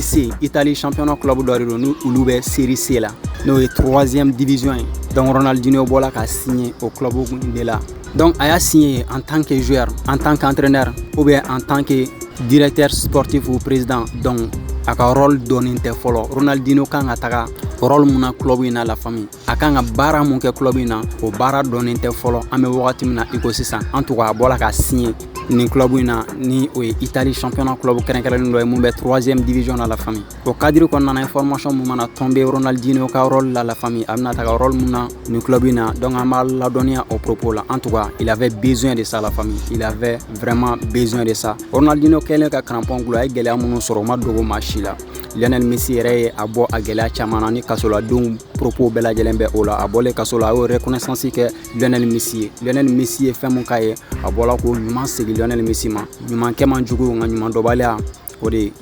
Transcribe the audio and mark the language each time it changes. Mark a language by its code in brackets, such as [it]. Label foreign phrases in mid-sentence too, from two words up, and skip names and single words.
[bm] C Italie championnat club dɔ de don ni olu bɛ Série C la n'o ye 3e division ye donc Ronaldinho bɔla ka [fr] signer au club de [bm] la donc a y'a [fr] signé en tant que joueur en tant qu'entraîneur ou bien en tant que directeur sportif ou président [bm] donc a ka rôle dɔnnen tɛ fɔlɔ Ronaldinho kan ka taga rôle mun na club in na [fr] la famille [bm] a kan ka baara mun kɛ club in na o baara dɔnnen tɛ fɔlɔ an bɛ wagati min na i ko sisan [fr] en tout cas [bm] a bɔla ka signer ni club in na ni o ye Italie championnat club kɛrɛnkɛrɛnlen dɔ ye mun bɛ 3e division na [fr] la famille [bm] o cadre kɔnɔna na information mun mana tomber Ronaldinho ka rôle la famille a bɛna taga rôle mun na ni club in na donc an b'a ladɔnniya [fr] au propos [bm] la [fr] en tout cas il avait besoin de ça la famille il avait vraiment besoin de ça [bm] Ronaldinho kɛlen ka crampon gulɔ a ye gɛlɛya minnu sɔrɔ o ma dogo maa si la Lionel Messi yɛrɛ ye a bɔ a gɛlɛya caman na ni kasoladenw propos bɛɛ lajɛlen bɛ o la a bɔlen kaso la a y'o reconnaissance kɛ Lionel Messi ye fɛn mun k'a ye a bɔla k'o ɲuman segin Lionel Messi ma ɲumankɛ man jugu nka ɲuman dɔbaliya o de